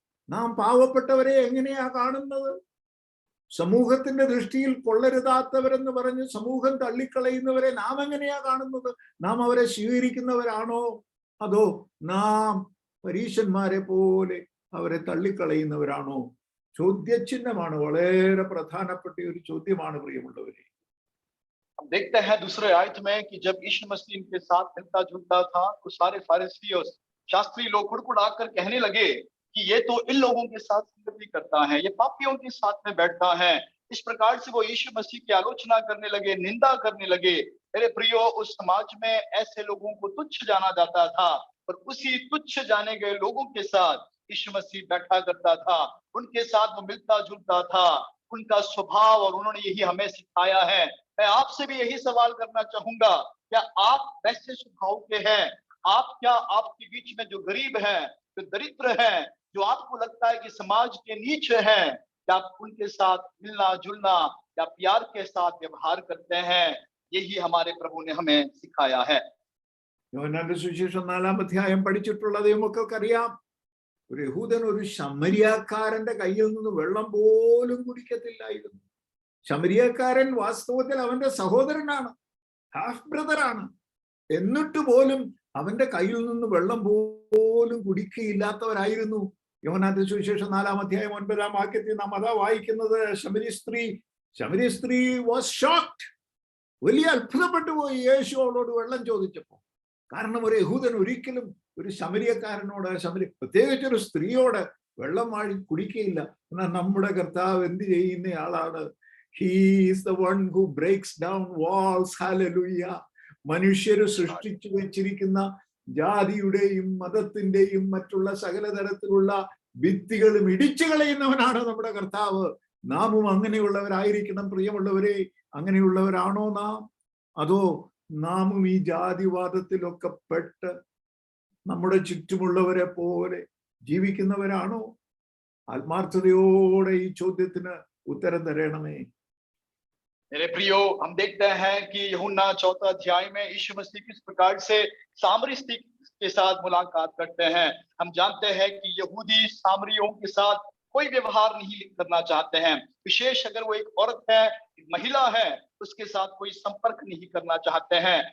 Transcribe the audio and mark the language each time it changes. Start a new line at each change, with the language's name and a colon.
Malayalam: നാം പാവപ്പെട്ടവരെ എങ്ങനെയാ കാണുന്നത്? സമൂഹത്തിന്റെ ദൃഷ്ടിയിൽ കൊള്ളരുതാത്തവരെന്ന് പറഞ്ഞ് സമൂഹം തള്ളിക്കളയുന്നവരെ നാം എങ്ങനെയാ കാണുന്നത്? നാം അവരെ സ്വീകരിക്കുന്നവരാണോ? അതോ നാം പരീശന്മാരെ പോലെ അവരെ തള്ളിക്കളയുന്നവരാണോ? ചോദ്യചിഹ്നമാണ്, വളരെ പ്രധാനപ്പെട്ട ഒരു ചോദ്യമാണ് പ്രിയമുള്ളവരെ.
Hindi: हम देखते हैं दूसरे आयत में कि जब यीशु मसीह इनके साथ मिलता जुलता था तो सारे फारिसी और शास्त्री लोग कुड़कुड़ाकर कहने लगे कि ये तो इन लोगों के साथ संगति करता है, ये पापियों के साथ में बैठता है। इस प्रकार से वो यीशु मसीह की आलोचना करने लगे, निंदा करने लगे। मेरे प्रियो, उस समाज में ऐसे लोगों को तुच्छ जाना जाता था, और उसी तुच्छ जाने गए लोगों के साथ यीशु मसीह बैठा करता था, उनके साथ वो मिलता जुलता था, उनका स्वभाव, और उन्होंने यही हमें सिखाया है। मैं आपसे भी यही सवाल करना चाहूंगा, क्या आप वैसे स्वभाव के हैं? क्या आपके बीच में जो गरीब हैं, जो दरिद्र हैं, जो आपको लगता है कि समाज के नीच हैं, क्या आप उनके साथ मिलना जुलना या प्यार के साथ व्यवहार करते हैं? यही हमारे प्रभु ने हमें सिखाया है।
Malayalam: യോഹന്നാന്റെ സുവിശേഷം 4-ാം അധ്യായം പഠിച്ചിട്ടുള്ളത് നമുക്കറിയാം. ഒരു യഹൂദൻ ഒരു ശമരിയാക്കാരന്റെ കയ്യിൽ നിന്ന് വെള്ളം പോലും കുടിക്കത്തില്ലായിരുന്നു. ശമരിയാക്കാരൻ വാസ്തവത്തിൽ അവന്റെ സഹോദരനാണ്, ഹാഫ് ബ്രദറാണ്. എന്നിട്ട് പോലും അവന്റെ കയ്യിൽ നിന്ന് വെള്ളം പോലും കുടിക്കയില്ലാത്തവരായിരുന്നു. യോഹന്നാന്റെ സുവിശേഷം 4-ാം അധ്യായം 9-ാം വാക്യത്തിൽ നാം അതാ വായിക്കുന്നത്. ശമരി സ്ത്രീ
English: Was shocked.
Malayalam: വലിയ അത്ഭുതപ്പെട്ടു പോയി യേശു അവളോട് വെള്ളം ചോദിച്ചപ്പോ. കാരണം ഒരു യഹൂദൻ ഒരിക്കലും ഒരു ശമരിയക്കാരനോട്, പ്രത്യേകിച്ച് ഒരു സ്ത്രീയോട് വെള്ളം വാഴി കുടിക്കുകയില്ല. എന്നാൽ നമ്മുടെ കർത്താവ് എന്ത് ചെയ്യുന്നയാളാണ്?
English: He is the one who breaks down walls. Hallelujah.
Malayalam: മനുഷ്യര് സൃഷ്ടിച്ചു വെച്ചിരിക്കുന്ന ജാതിയുടെയും മതത്തിന്റെയും മറ്റുള്ള സകല തരത്തിലുള്ള ഭിത്തികളും ഇടിച്ചു കളയുന്നവനാണ് നമ്മുടെ കർത്താവ്. നാമും അങ്ങനെയുള്ളവരായിരിക്കണം പ്രിയമുള്ളവരെ. അങ്ങനെയുള്ളവരാണോ നാം? അതോ നാമും ഈ ജാതിവാദത്തിലൊക്കെ പെട്ട് നമ്മുടെ ചുറ്റുമുള്ളവരെ പോലെ ജീവിക്കുന്നവരാണോ? ആത്മാർത്ഥതയോടെ ഈ ചോദ്യത്തിന് उत्तर तरणमे।
Hindi: मेरे प्रियो, हम देखते हैं कि यूहन्ना 4 अध्याय में यीशु मसीह किस प्रकार से सामरी स्त्री के साथ मुलाकात करते हैं। हम जानते हैं कि यहूदी सामरियों के साथ कोई व्यवहार नहीं करना चाहते हैं, विशेष अगर वो एक औरत है, एक महिला है, उसके साथ कोई संपर्क नहीं करना चाहते हैं।